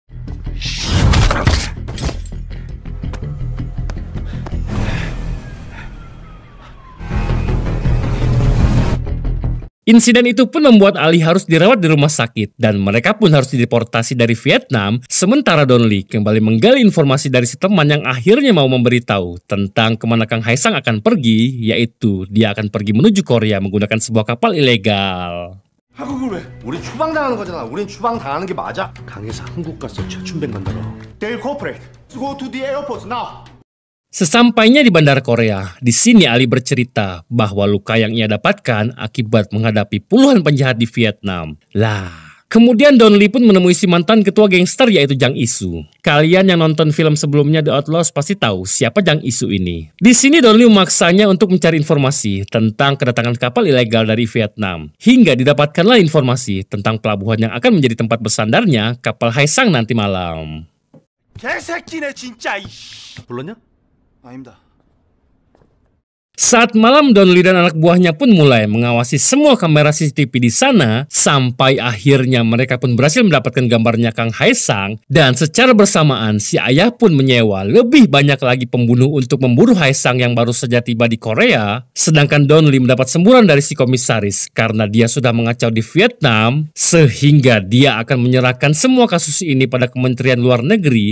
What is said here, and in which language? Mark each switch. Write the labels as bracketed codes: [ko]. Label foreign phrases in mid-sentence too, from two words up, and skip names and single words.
[id] Insiden itu pun membuat Ali harus dirawat di rumah sakit dan mereka pun harus dideportasi dari Vietnam. Sementara Don Lee kembali menggali informasi dari si teman yang akhirnya mau memberitahu tentang kemana Kang Hae Sang akan pergi, yaitu dia akan pergi menuju Korea menggunakan sebuah kapal ilegal. [ko] 한국을 왜? 우리 추방당하는 거잖아. 우린 추방당하는 게 맞아. 강에서 한국 가서 최춘백 만나러. [en] They cooperate. Go to the airport now. [id] Sesampainya di Bandara Korea, di sini Ali bercerita bahwa luka yang ia dapatkan akibat menghadapi puluhan penjahat di Vietnam. Kemudian Don Lee pun menemui si mantan ketua gangster yaitu Jang Isu. Kalian yang nonton film sebelumnya The Outlaws pasti tahu siapa Jang Isu ini. Di sini Don Lee memaksanya untuk mencari informasi tentang kedatangan kapal ilegal dari Vietnam. Hingga didapatkanlah informasi tentang pelabuhan yang akan menjadi tempat bersandarnya kapal Hae Sang nanti malam. [ko] 개새끼네 진짜. 이씨. 불렀냐? 아닙니다. [id] Saat malam, Donli dan anak buahnya pun mulai mengawasi semua kamera CCTV di sana, sampai akhirnya mereka pun berhasil mendapatkan gambarnya Kang Haesang, dan secara bersamaan si ayah pun menyewa lebih banyak lagi pembunuh untuk memburu Haesang yang baru saja tiba di Korea, sedangkan Donli mendapat semburan dari si komisaris karena dia sudah mengacau di Vietnam, sehingga dia akan menyerahkan semua kasus ini pada Kementerian Luar Negeri.